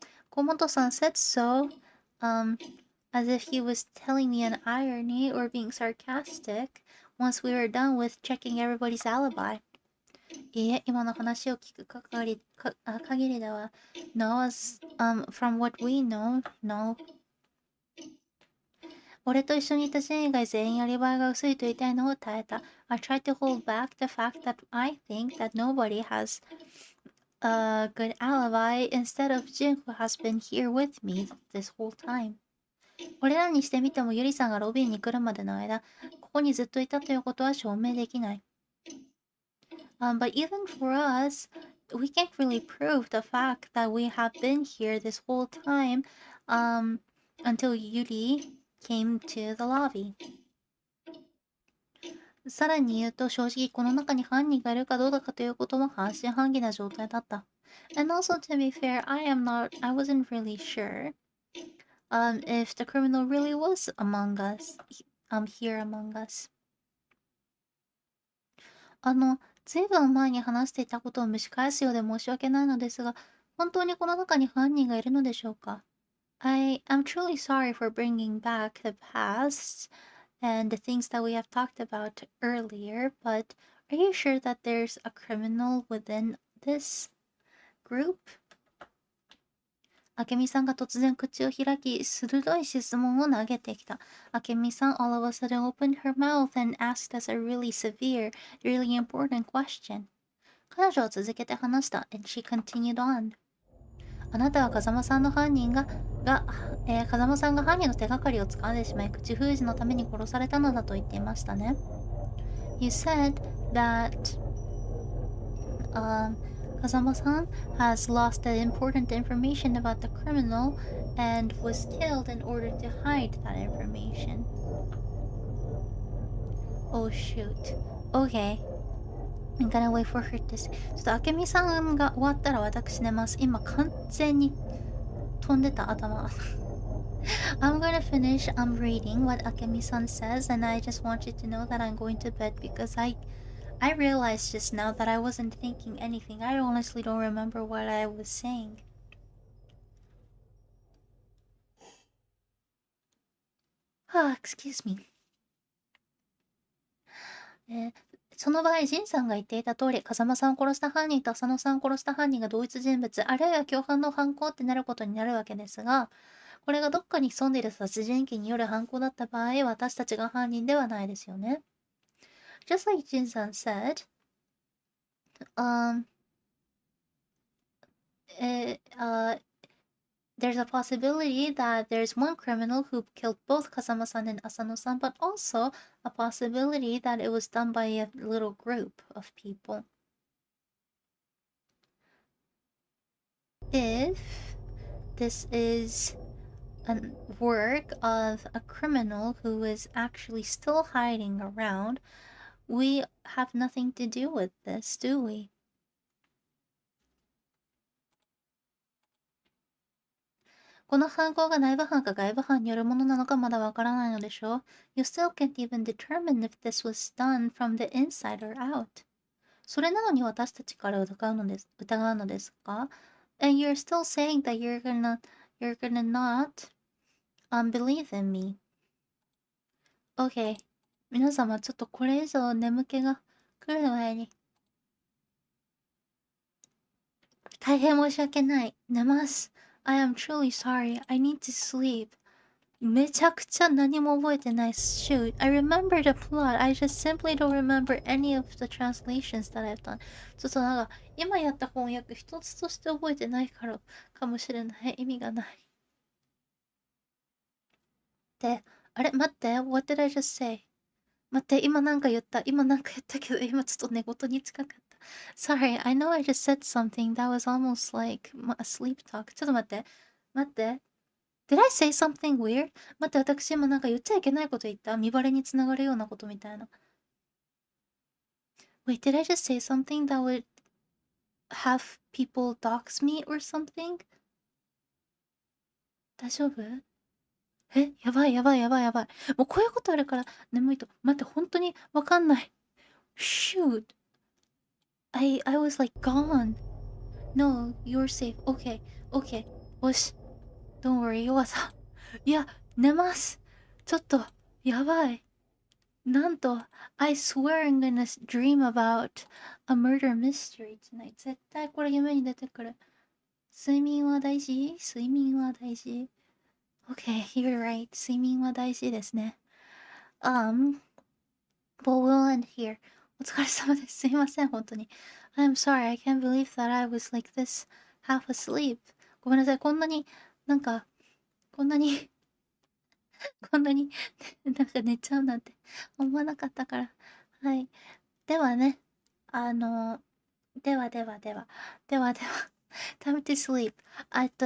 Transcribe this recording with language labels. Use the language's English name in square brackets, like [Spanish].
[English] 河本さん said so, as if he was telling me an irony or being sarcastic once we were done with checking everybody's alibi. [Japanese] いいえ、今の話を聞く限りでは [English] No, as, from what we know, no. [Japanese] 俺と一緒にいた人以外全員アリバイが薄いと言いたいのを耐えた。 [English] I tried to hold back the fact that I think that nobody has a good alibi instead of Jin who has been here with me this whole time. [Japanese] 俺らにしてみてもゆりさんがロビーに来るまでの間、ここにずっといたということは証明できない。 [English] But even for us, we can't really prove the fact that we have been here this whole time, until Yuri came to the lobby. [Japanese] さらに言うと正直この中に犯人がいるかどうかということは半信半疑な状態だった。 [English] And also to be fair, I wasn't really sure, if the criminal really was among us, here among us. [Japanese] ずいぶん前に話していたことを蒸し返すようで申し訳ないのですが、本当にこの中に犯人がいるのでしょうか？ [English] I am truly sorry for bringing back the past and the things that we have talked about earlier, but are you sure that there's a criminal within this group? [Japanese] 明美さんが突然口を開き、鋭い質問を投げてきた。 [English] 明美さん all of a sudden opened her mouth and asked us a really severe, really important question. [Japanese] 彼女は続けて話した。 [English] And she continued on. [Japanese] あなたは風間さんが犯人の手がかりを掴んでしまい、口封じのために殺されたのだと言っていましたね。 [English] You said that, Kazama-san has lost the important information about the criminal and was killed in order to hide that information. Oh shoot. Okay. I'm gonna wait for her to say. [Japanese] ちょっとあけみさんが終わったら私寝ます。今完全に飛んでた頭。 [English] I'm gonna finish reading what Akemi-san says, and I just want you to know that I'm going to bed because I realized just now that I wasn't thinking anything. I honestly don't remember what I was saying. Excuse me. [Japanese] その場合、ジンさんが言っていた通り、風間さんを殺した犯人と浅野さんを殺した犯人が同一人物、あるいは共犯の犯行ってなることになるわけですが、これがどっかに潜んでいる殺人鬼による犯行だった場合、私たちが犯人ではないですよね。 [English] Just like Jin-san said, there's a possibility that there's one criminal who killed both Kazama-san and Asano-san, but also a possibility that it was done by a little group of people. If this is a work of a criminal who is actually still hiding around, we have nothing to do with this, do we? [Japanese] この犯行が内部犯か外部犯によるものなのかまだわからないのでしょう。 [English] You still can't even determine if this was done from the inside or out. [Japanese] それなのに私たちから疑うのですか？ [English] And you're still saying that you're gonna not believe in me. Okay. [Japanese] 皆様ちょっとこれ以上眠気が来る前に大変申し訳ない。寝ます。 [English] I am truly sorry. I need to sleep. [Japanese] めちゃくちゃ何も覚えてない。 [English] Shoot. I remember the plot. I just simply don't remember any of the translations that I've done. [Japanese] ちょっとなんか、今やった翻訳一つとして覚えてないからかもしれない。意味がない。で、あれ待って。 [English] What did I just say? [Japanese] 待って、今なんか言った。今なんか言ったけど、今ちょっと寝言に近かった。 [English] Sorry, I know I just said something that was almost like a sleep talk. [Japanese] ちょっと待って。待って。 [English] Did I say something weird? [Japanese] 待って、私今なんか言っちゃいけないこと言った見バレにつながるようなことみたいな。 [English] Wait, did I just say something that would have people dox me or something? [Japanese] 大丈夫？やばいやばいやばいやばい。もうこういうことあるから眠いと。待って、本当にわかんない。 [English] Shoot. I was like gone. No, you're safe. Okay, okay. [Japanese] よし。 [English] Don't worry, [Japanese] 弱さ。いや、寝ます。ちょっと、やばい。なんと、 [English] I swear I'm gonna dream about a murder mystery tonight. [Japanese] 絶対これ夢に出てくる。睡眠は大事？睡眠は大事。 [English] Okay, you're right. [Japanese] 睡眠は大事ですね。 [English] Well, we'll end here. [Japanese] お疲れ様です。すいません、本当に。 [English] I'm sorry, I can't believe that I was like this, half asleep. [Japanese] ごめんなさい、こんなに、なんか、こんなにこんなになんか寝ちゃうなんて思わなかったから。はい。ではね、あの、ではではでは、ではでは、 [English] time to sleep。